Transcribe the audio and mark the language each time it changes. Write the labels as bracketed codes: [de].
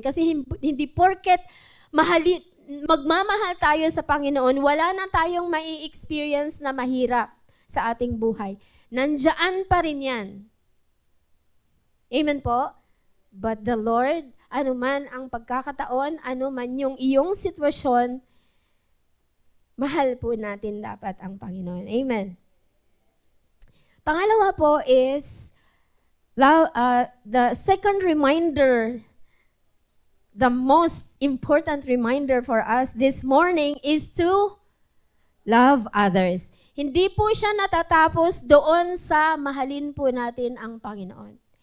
[tl] Kasi hindi porket magmamahal tayo sa Panginoon, wala na tayong mai-experience na mahirap sa ating buhay. Nandiyan pa rin yan. Amen po? But the Lord, ano man ang pagkakataon, ano man yung iyong sitwasyon, mahal po natin dapat ang Panginoon. Amen. Pangalawa po [en] is, the second reminder, the most important reminder for us this morning is to love others. [tl] Hindi po siya natatapos doon sa mahalin po natin ang Panginoon.